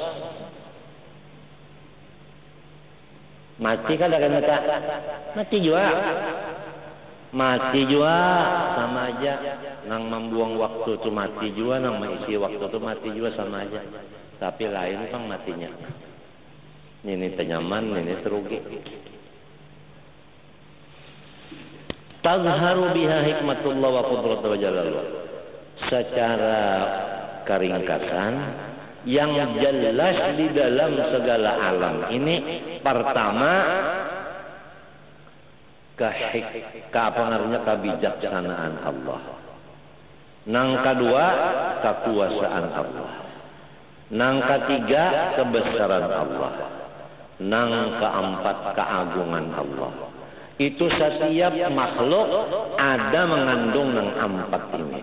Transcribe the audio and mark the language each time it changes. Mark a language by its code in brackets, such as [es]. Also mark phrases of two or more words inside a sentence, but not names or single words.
[bjn] Mati kada kan mereka? Mati juga. Mati juga sama aja. Nang membuang waktu itu mati juga, nang mengisi waktu itu mati juga sama aja. Tapi lain kan matinya. Ini tenyaman, ini terugi. [ar] Tazharu biha hikmatullah wa qudratu wa jalalullah. [bjn] Secara keringkasan yang jelas di dalam segala alam ini pertama pengaruhnya kebijaksanaan Allah. Nang kedua kekuasaan Allah. Nang ketiga kebesaran Allah. Nang keempat keagungan Allah. Itu setiap makhluk ada mengandung nang empat ini.